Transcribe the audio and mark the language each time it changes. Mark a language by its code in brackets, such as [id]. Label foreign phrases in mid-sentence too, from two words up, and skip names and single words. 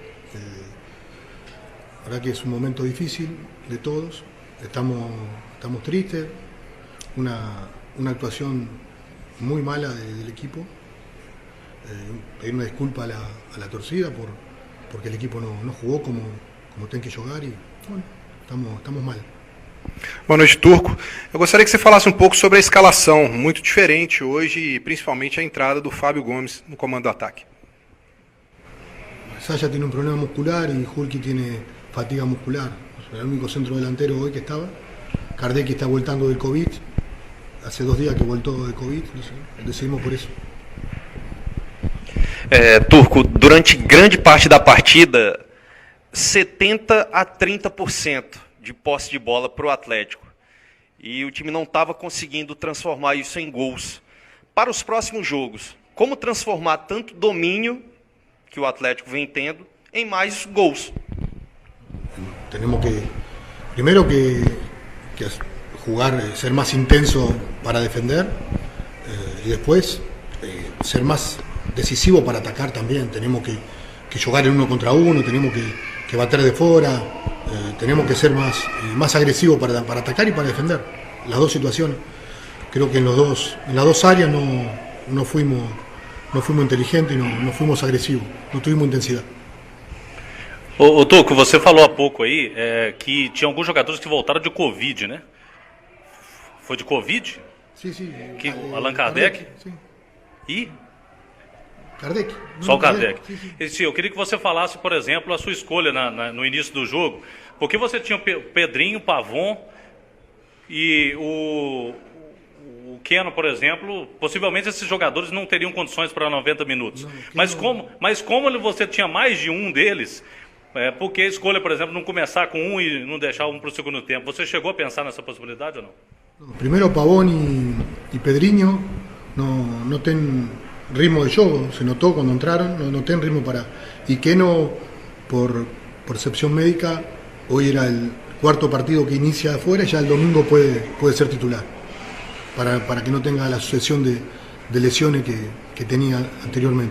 [es] La verdad que es un momento difícil de todos, estamos tristes, una actuación muy mala del equipo, pedir una disculpa a la torcida porque el equipo no jugó como [pt] tem que jogar e [es] bueno, estamos mal. [pt] Boa noite, Turco. Eu gostaria que você falasse um pouco sobre a escalação, muito diferente hoje, e principalmente a entrada do Fábio Gomes no comando do ataque. [es] Saya tiene un problema muscular y Hulki tiene fatiga muscular. Es el único centro delantero hoy que estaba. Kardec [pt] está voltando [es] del COVID. Hace 2 días que voltó de COVID. [pt] Decidimos por isso. Turco, durante grande parte da partida, 70% a 30% de posse de bola para o Atlético. E o time não estava conseguindo transformar isso em gols. Para os próximos jogos, como transformar tanto domínio que o Atlético vem tendo em mais gols? [es] Tenemos que, primero que jugar, ser más intenso para defender y después ser más decisivo para atacar también. Tenemos que jugar en 1 contra 1, tenemos que bater de fuera, tenemos que ser más agresivos para atacar y para defender. Las dos situaciones. Creo que en las dos áreas no fuimos inteligentes y no fuimos agresivos, no tuvimos intensidade. [pt] Ô Tuco, você falou há pouco aí que tinha alguns jogadores que voltaram de Covid, né? Foi de Covid? Sim. Allan Kardec? Sim. E? Kardec. Só o Kardec. Sim. Eu queria que você falasse, por exemplo, a sua escolha no início do jogo. Porque você tinha o Pedrinho, o Pavon e o Keno, por exemplo. Possivelmente esses jogadores não teriam condições para 90 minutos. Mas como você tinha mais de um deles, por que a escolha, por exemplo, não começar com um e não deixar um para o segundo tempo? Você chegou a pensar nessa possibilidade ou não? [es] Primeiro Pavón y Pedrinho no tienen ritmo de juego, se notó cuando entraron, no tienen ritmo para... Y Keno, por excepción médica, hoy era el 4º partido que inicia afuera, ya el domingo puede ser titular, para que no tenga la sucesión de lesiones que tenía anteriormente.